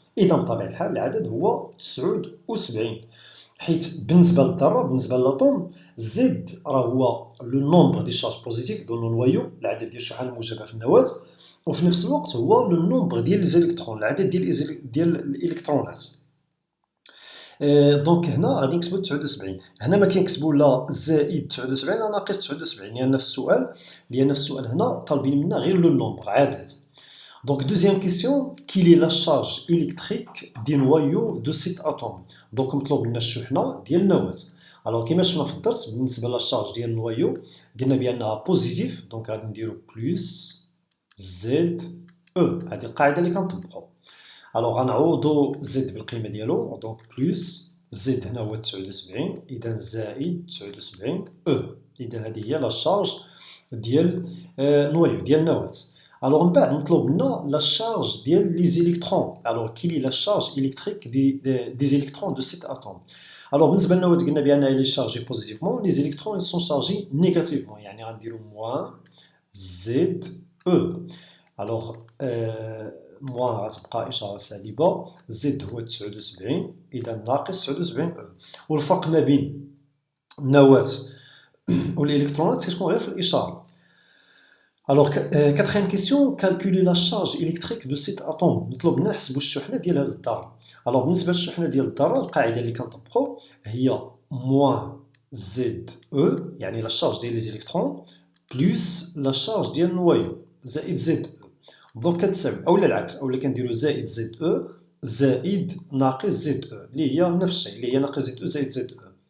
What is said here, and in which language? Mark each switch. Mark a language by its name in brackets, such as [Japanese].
[Arabic] اذا بطبيعه الحال العدد هو 79، حيت بالنسبه للذره بالنسبه للاطوم زد راه هو [French] لو نومبر دي شارج بوزيتيف دو نويو، [Arabic] العدد ديال الشحنه الموجبه في النواه، وفي نفس الوقت هو لو نومبر ديال ليزيلكترون، العدد ديال الالكترونات. دونك هنا غادي نكتبو 79. هنا ما كنكتبو لا زائد 79 لا ناقص 79، لان في السؤال هنا طالبين منا غير لو نومبر، عدد. [French] Donc deuxième question، quelle est la charge électrique du noyau de cet atome؟ donc [Arabic] مطلوب لنا الشحنه ديال النواه. alors كما شفنا في الدرس بالنسبه للشارج ديال النويو قلنا بانها بوزيتيف، دونك غادي نديرو بلس زد او، هذه القاعده اللي كنطبقوا. alors غنعوضوا زد بالقيمه ديالو، دونك بلس زد هنا هو 79، اذا زائد 79 او. اذا هذه هي لا شارج ديال النويو ديال النواه. Alors من بعد مطلوب لنا لا شارج ديال لي زيليكترون. [French] alors quelle est la charge électrique des électrons de cet atome؟ [Arabic] alors بالنسبه للنواه قلنا بانها [French] لي شارجي بوزيتيفمون، لي زيليكترون سون شارجي نيجاتيفمون، [Arabic] يعني غنديروا موان زد او. alors موان غتبقى اشاره سالبه، زد هو 79 اذا ناقص 79 او. والفرق ما بين النواه والالكترونات كتكون غير في الاشاره. [French] Alors, quatrième question، calculer la charge électrique de cet atome. [Arabic] مطلوب لنا نحسبوا الشحنه ديال هذه الذره. alors بالنسبه للشحنه ديال الذره القاعده اللي كنطبقوا هي موان زد او، يعني لا شارج ديال لي زيليكترون بلس لا شارج ديال النوايو زائد زد او. دونك كتساوي، اولا العكس، اولا كنديروا زائد زد او زائد ناقص زد او، اللي هي نفس الشيء، اللي هي ناقص زد او زائد زد او.